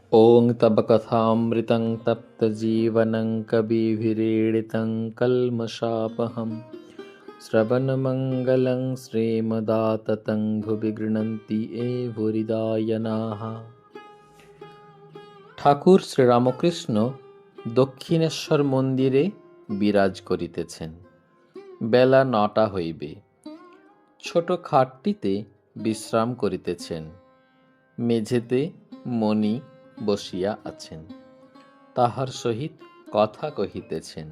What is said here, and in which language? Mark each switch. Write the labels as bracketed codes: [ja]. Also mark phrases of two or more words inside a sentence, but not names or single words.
[sa] ॐ तव कथामृतं तप्तजीवनं कविभिरीडितं कल्मषापहं श्रवणमङ्गलं श्रीमदाततं भुवि गृह्णन्ति ये भूरिदायनाः। [bn] ঠাকুর শ্রীরামকৃষ্ণ দক্ষিণেশ্বর মন্দিরে বিরাজ করিতেছেন। বেলা ৯টা হইবে। ছোট খাটটিতে বিশ্রাম করিতেছেন। মেঝেতে মণি বসিয়া আছেন, তাহার সহিত কথা কহিতেছেন।